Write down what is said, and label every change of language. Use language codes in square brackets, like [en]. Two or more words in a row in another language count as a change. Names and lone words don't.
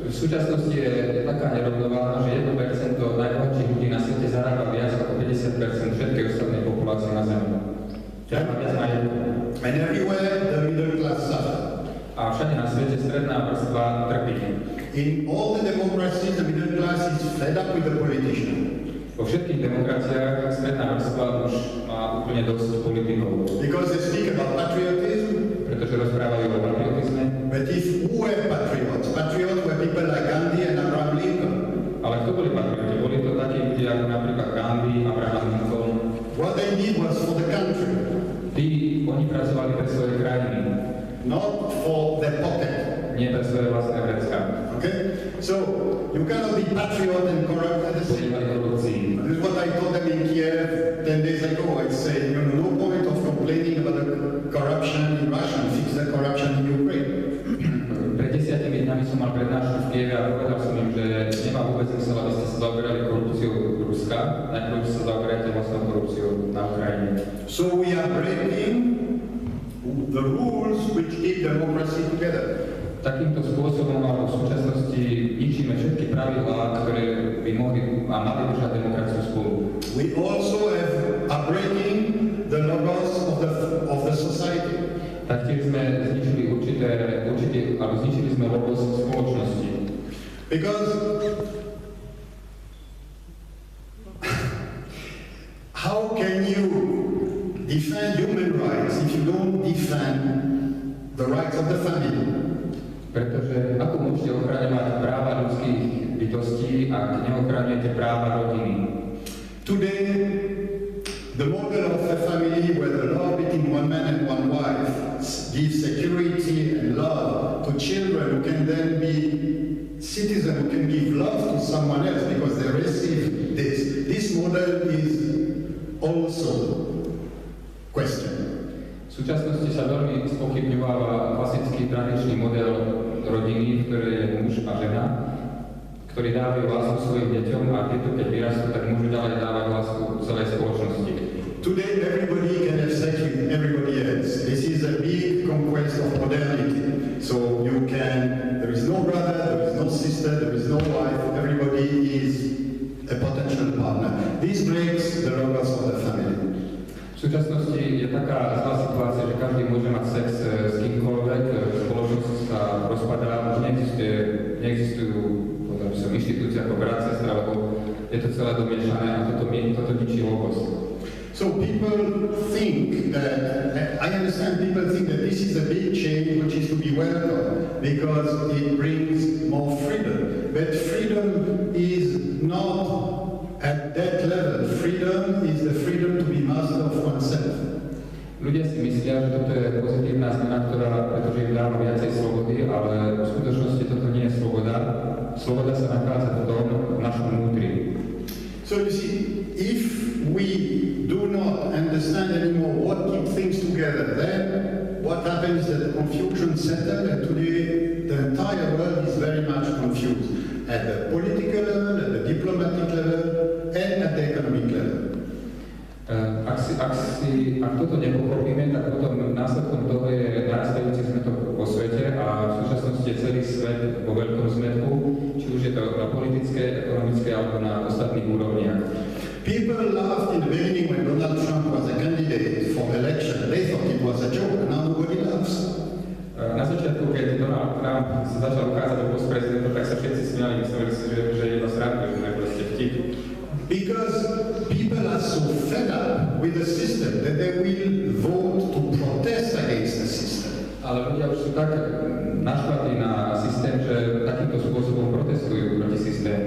[sk] V súčasnosti je taká nerovnováha, že 1% najbohatších ľudí na svete zarába viac ako 50% všetkej ostatnej populácie na Zemi. [en] And everywhere the middle class suffer. [sk] A všade na svete stredná vrstva trpí. [en] In all the democracies, the middle class is fed up with the politician. [sk] Vo všetkých demokraciách stredná vrstva už má úplne dosť politikov. [en] Because they speak about patriotism. [sk] Pretože rozprávajú o patriotizme. [en] But who were patriots? Patriots were people like Gandhi and Abraham Lincoln. [sk] Ale kto boli patrioti? Boli to takí ľudia ako napríklad Gandhi, Abraham Lincoln. [en] What they did was for the country. [sk] Oni pracovali pre svoje krajiny. [en] Not for their pocket. [sk] Nie pre svoje vlastné vrecká. [en] Okay? So, you cannot be patriot and corrupt at the same time. This is what I told them in Kiev 10 days ago. I said, no point of complaining about the corruption in Russia and fix the corruption in Ukraine. [sk] Pred 10 dňami som mal prednášku v Kieve a povedal som im, že nemá vôbec zmysel, aby ste sa zaoberali korupciou Ruska, najprv sa zaoberajte vlastnou korupciou na Ukrajine. [en] So we are breaking the rules which keep democracy together. [sk] Takýmto spôsobom alebo v súčasnosti ničíme všetky pravidlá, ktoré by mohli a mali držať demokraciu spolu. [en] We also are breaking the logos of the society. [sk] Taktiež sme zničili sme logos spoločnosti. [en] Because how can you defend human rights if you don't defend the rights of the family? [sk] Pretože ako môžete ochraňovať práva ľudských bytostí, ak neochraňujete práva rodiny? [en] Today, the model of a family where the law between one man and one wife gives security and love to children who can then be citizens who can give love to someone else because they receive this. This model is also questioned. [sk] V súčasnosti sa veľmi spochybňováva klasický tradičný model rodiny, v ktorej je muž a žena, ktorí dávajú lásku svojim deťom a tieto, keď vyrastú, tak môžu ďalej dávať lásku celej spoločnosti. [en] Today everybody can have sex with everybody else. This is a big conquest of modernity. So there is no brother, there is no sister, there is no wife, everybody is a potential partner. This breaks the logos of the family. [sk] V súčasnosti je taká zlá situácia, že každý môže mať sex s kýmkoľvek, spoločnosť sa rozpadá, už neexistujú inštitúcie ako brat, sestra, lebo je to celé domiešané a toto ničí logos. [en] So people think that, I understand people think that this is a big change which is to be welcome because it brings more freedom. But freedom is not at that level. Freedom is the freedom to be master of oneself. [sk] Ľudia si myslia, že toto je pozitívna zmena, pretože im dáva viacej slobody, ale v skutočnosti toto nie je sloboda. Sloboda sa nachádza v našom vnútri. [en] So you see, if we do not understand anymore what keeps things together, then what happens is that the confusion settles, and today the entire world is very much confused at the political level, at the diplomatic level, and at the economic level. [sk] Ak toto nepochopíme, tak potom následkom toho je narastajúci zmetok vo svete a v súčasnosti je celý svet vo veľkom zmetku, či už je to na politické, ekonomické alebo na ostatných úrovniach. [en] People laughed in the beginning when Donald Trump was a candidate for election. They thought it was a joke. Now nobody laughs. [sk] Na začiatku, keď Donald Trump sa začal ukázať do post prezidenta, tak sa všetci smiali, mysleli si, že je to sranda, že to je proste vtip. [en] Because people are so fed up with the system that they will vote to protest against the system. [sk] Ale ľudia už sú tak naštvatí na systém, že takýmto spôsobom protestujú proti systému.